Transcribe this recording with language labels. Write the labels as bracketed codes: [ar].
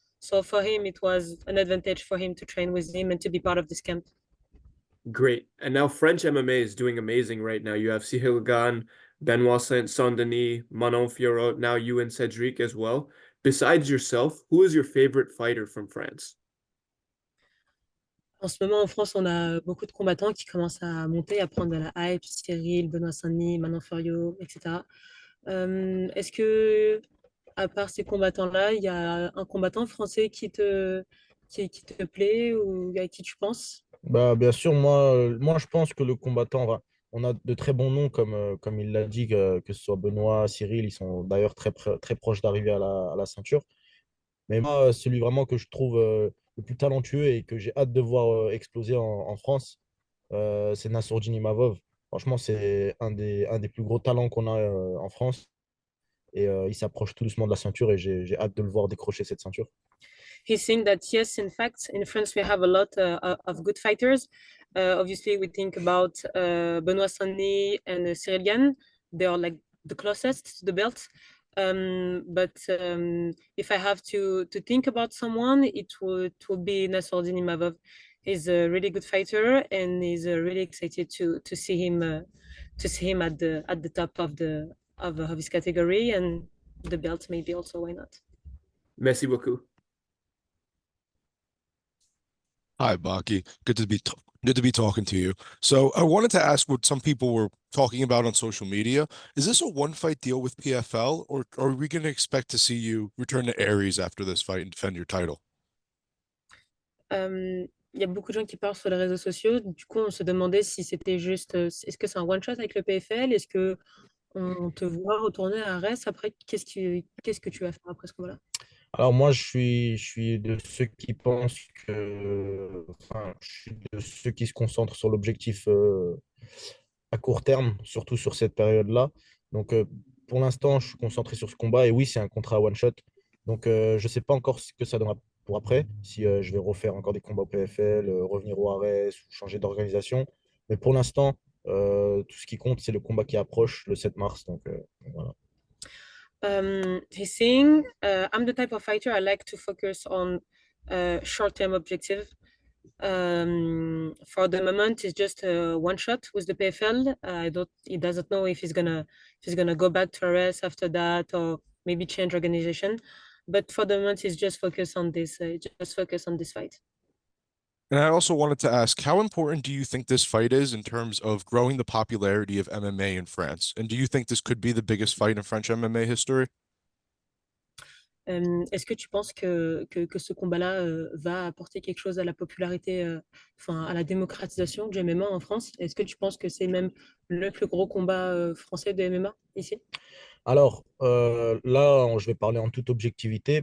[en] So for him, it was an advantage for him to train with him and to be part of this camp. Great. And now French MMA is doing amazing right now. You have Cyril Gane, Benoit Saint-Denis, Manon Fiorot, now you and Cedric as well. Besides yourself, who is your favorite fighter from France? [fr] En ce moment, en France, on a beaucoup de combattants qui commencent à monter, à prendre de la hype, Cyril, Benoît Saint-Denis, Manon Fiorot, etc. Est-ce que, à part ces combattants-là, il y a un combattant français qui te plaît ou à qui tu penses? Bah, bien sûr, moi je pense que le combattant, on a de très bons noms comme il l'a dit, que ce soit Benoît, Cyril, ils sont d'ailleurs très proches d'arriver à la ceinture. Mais moi, celui vraiment que je trouve le plus talentueux et que j'ai hâte de voir exploser en France, c'est Nassourdine Imavov. Franchement, c'est un des plus gros talents qu'on a en France. Et il s'approche tout doucement de la ceinture et j'ai hâte de le voir décrocher cette ceinture. [en] He's saying that yes, in fact, in France we have a lot of good fighters. Obviously, we think about Benoît Saint-Denis and Cyril Gane. They are like the closest to the belt. But if I have to think about someone, it would be Nassourdine Imavov. He's a really good fighter, and he's really excited to see him at the top of his category and the belt maybe also. Why not? [fr] Merci beaucoup. [en] Hi, Baki. Good to be talking to you. So I wanted to ask what some people were talking about on social media. Is this a one-fight deal with PFL, or are we going to expect to see you return to Aries after this fight and defend your title? [fr] Il y a beaucoup de gens qui parlent sur les réseaux sociaux. Du coup, on se demandait si c'était juste, est-ce que c'est un one-shot avec le PFL? Est-ce que on te voit retourner à Arès après? Qu'est-ce que tu vas faire après ce combat-là? Alors moi, je suis de ceux qui pensent enfin, je suis de ceux qui se concentrent sur l'objectif à court terme, surtout sur cette période-là. Donc pour l'instant, je suis concentré sur ce combat. Et oui, c'est un contrat one shot. Donc, je ne sais pas encore ce que ça donnera pour après. Si je vais refaire encore des combats au PFL, revenir au ARES ou changer d'organisation. Mais pour l'instant, tout ce qui compte, c'est le combat qui approche le 7 mars. Donc, voilà. [en] He's saying, I'm the type of fighter I like to focus on short-term objective. For the moment, it's just a one shot with the PFL. He doesn't know if he's gonna go back to RS after that or maybe change organization. But for the moment, he's just focused on this. Just focus on this fight. And I also wanted to ask, how important do you think this fight is in terms of growing the popularity of MMA in France? And do you think this could be the biggest fight in French MMA history? [fr] Est-ce que tu penses que ce combat-là va apporter quelque chose à la popularité, enfin à la démocratisation du MMA en France? Est-ce que tu penses que c'est même le plus gros combat français de MMA ici? Alors, là, je vais parler en toute objectivité.